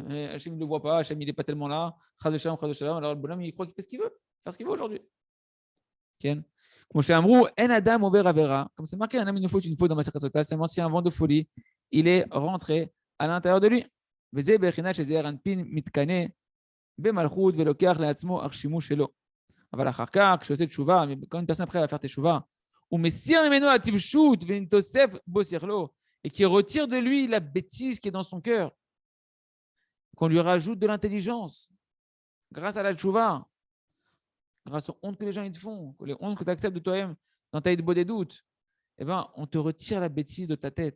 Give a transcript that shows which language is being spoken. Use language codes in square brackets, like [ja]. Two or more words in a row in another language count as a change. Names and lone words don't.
[fr] Et Hachem ne le voit pas, Hachem il n'est pas tellement là. Alors le bonhomme, il croit qu'il fait ce qu'il veut. Faire ce qu'il veut aujourd'hui. Ken. Comme chez Amrou, [he] אין אדם עובר עבירה. [fr] Comme c'est marqué, un homme, une faute dans ma Sota, seulement si un vent de folie, il est rentré à l'intérieur de lui. [he] וזה בחינה ש זעיר אנפין מתקן. במלכות ולוקח לעצמו הרשימו שלו. אבל אחר כך, כשעושה תשובה, [fr] quand une personne après va faire [he] תשובה, הוא מסיר ממנו הטיפשות ונתוסף בו שכלו, [fr] et qui retire de lui la bêtise qui est dans son cœur, qu'on lui rajoute de l'intelligence, grâce à la tchouva, grâce aux hontes que les gens ils te font, les hontes que tu acceptes de toi-même dans ta des doutes, eh ben, on te retire la bêtise de ta tête.